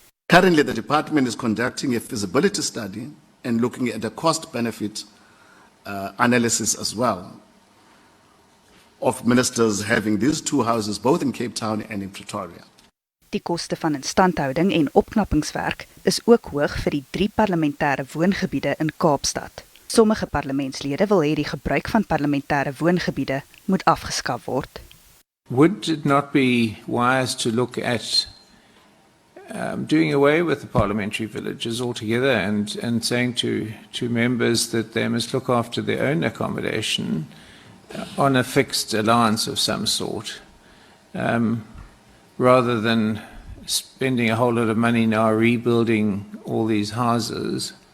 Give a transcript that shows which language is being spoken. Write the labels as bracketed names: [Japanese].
[English] Currently, the department is conducting a feasibility study and looking at the cost-benefit analysis as well of ministers having these 2 houses both in Cape Town and in Pretoria. [Afrikaans] Die koste van instandhouding en opknappingswerk is ook hoog vir die 3 parlementêre woongebiede in Kaapstad. Sommige parlementslede wil hê die gebruik van parlementêre woongebiede moet afgeskaf word. [English] Would it not be wise to look at doing away with the parliamentary villages altogether and saying to members that they must look after their own accommodation on a fixed allowance of some sort, rather than spending a whole lot of money now rebuilding all these houses?